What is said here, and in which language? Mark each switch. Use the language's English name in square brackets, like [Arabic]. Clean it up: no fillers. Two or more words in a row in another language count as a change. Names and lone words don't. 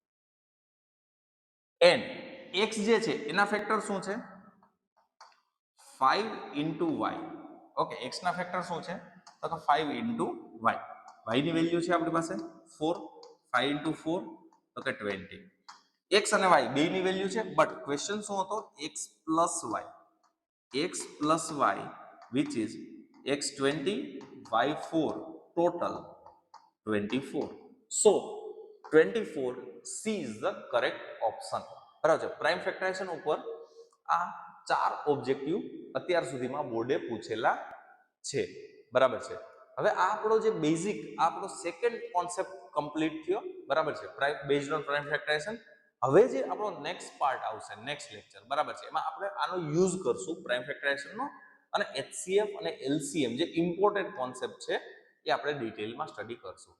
[Gujarati] એન્ડ x જે છે એના ફેક્ટર શું છે? 5 into y. ઓકે, x ના ફેક્ટર શું છે? તો 5 into y. y ની વેલ્યુ છે આપણી પાસે 4. 5 into 4 તો કે 20. x અને y બે ની વેલ્યુ છે, [English] but question [Gujarati] શું હતો? [English] x plus y. x plus y which is x 20, y 4, total 24. So 24 C is the correct option. [Gujarati] બરાબર છે. [English] prime factorization [Gujarati] ઉપર આ 4 ઓબ્જેક્ટિવ અત્યાર સુધીમાં બોર્ડે પૂછેલા છે. બરાબર છે. હવે આ આપણો જે બેઝિક આપણો [English] second concept complete [Gujarati] થયો. બરાબર છે, [English] prime based on prime factorization. [Gujarati] હવે જે આપણો [English] next part [Gujarati] આવશે, [English] next lecture, [Gujarati] બરાબર છે, એમાં આપણે આનો યુઝ કરશું [English] prime factorizationno, [Gujarati] અને HCF અને LCM જે [English] important concept [Gujarati] છે એ આપણે ડિટેલમાં સ્ટડી કરશું.